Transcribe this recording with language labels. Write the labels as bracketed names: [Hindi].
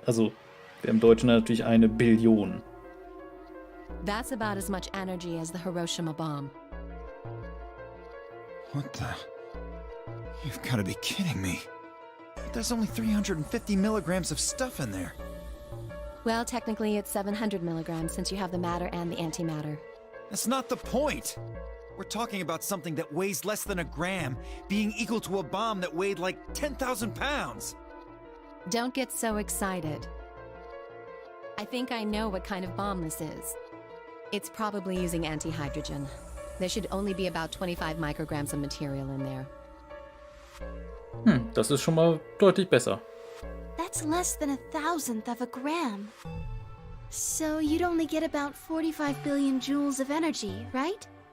[German] Also, wir im Deutschen natürlich eine Billion. [English] That's about as much energy as the Hiroshima bomb. What the? You've got to be kidding me. There's only 350 milligrams of stuff in there. Well, technically it's 700 milligrams since you have the matter and the antimatter. That's not the point. We're talking about something that weighs less than a gram being equal to a bomb that weighed like 10,000 pounds. Don't get so excited. I think I know what kind of bomb this is. It's probably using antihydrogen. There should only be about 25 micrograms of material in there. [German] Das ist schon mal deutlich besser. [English] That's less than 1,000th of a gram. So you'd only get about 45 billion joules of energy, right?